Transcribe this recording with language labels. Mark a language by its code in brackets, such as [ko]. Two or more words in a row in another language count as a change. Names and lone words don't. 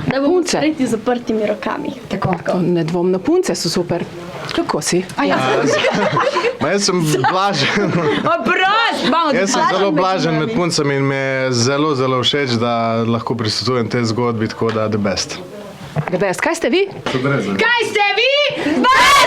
[sl] Da bomo sprejeti z zaprtimi rokami. Tako. Nedvomno, punce so super. Kako si? Jaz sem blažen. Jaz sem zelo blažen med puncami in mi je zelo, zelo všeč, da lahko prisostvujem tej zgodbi, tako da [en] the best. The best. [sl] Kaj ste vi? Kaj ste vi?